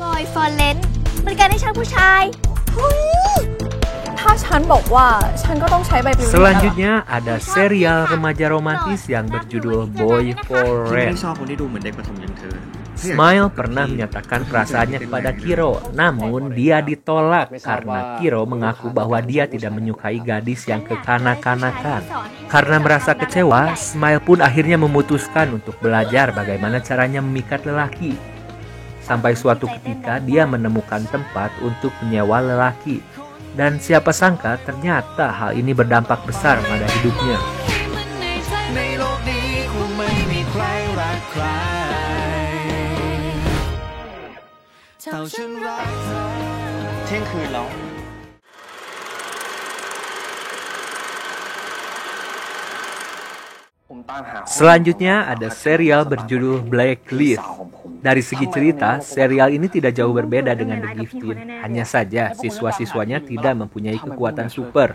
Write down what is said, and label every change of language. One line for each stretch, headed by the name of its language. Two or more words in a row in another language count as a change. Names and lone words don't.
Thai: ฟอร์เรนซ์บริการให้ฉันผู้ชาย ถ้าฉันบอกว่าฉันก็ต้องใช้ใบปลิว
Indonesian: Selanjutnya ada serial remaja romantis yang berjudul Boy for
Thai: ที่ไม่
Indonesian: Rent.
Thai: ชอบคนที่ดูเหมือนเด็กประถมอย่างเธอ
Indonesian: Smile pernah menyatakan perasaannya kepada Kiro, namun dia ditolak karena Kiro mengaku bahwa dia tidak menyukai gadis yang kekanak-kanakan. Karena merasa kecewa, Smile pun akhirnya memutuskan untuk belajar bagaimana caranya memikat lelaki. Sampai suatu ketika dia menemukan tempat untuk menyewa lelaki. Dan siapa sangka ternyata hal ini berdampak besar pada hidupnya.
Thai: ในโลกนี้คงไม่มีใครรักใครเท่าฉันรักเธอ เที่ยงคืนแล้ว
Indonesian: Selanjutnya ada serial berjudul Blacklist. Dari segi cerita, serial ini tidak jauh berbeda dengan The Gifted. Hanya saja siswa-siswanya tidak mempunyai kekuatan super.